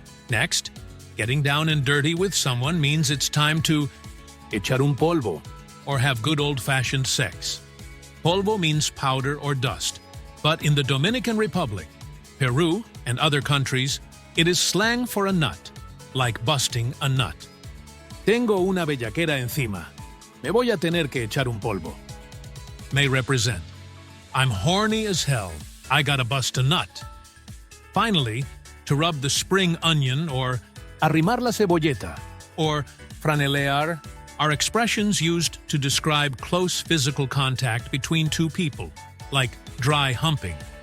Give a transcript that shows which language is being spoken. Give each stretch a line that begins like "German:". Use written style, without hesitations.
English: Next, getting down and dirty with someone means it's time to
Spanish: echar un polvo,
English: or have good old-fashioned sex. Polvo means powder or dust, but in the Dominican Republic, Peru, and other countries, it is slang for a nut, like busting a nut.
Spanish: Tengo una bellaquera encima. Me voy a tener que echar un polvo.
English: May represent, I'm horny as hell. I gotta bust a nut. Finally, to rub the spring onion, or
Spanish: arrimar la cebolleta,
English: or franelear, are expressions used to describe close physical contact between two people, like dry humping.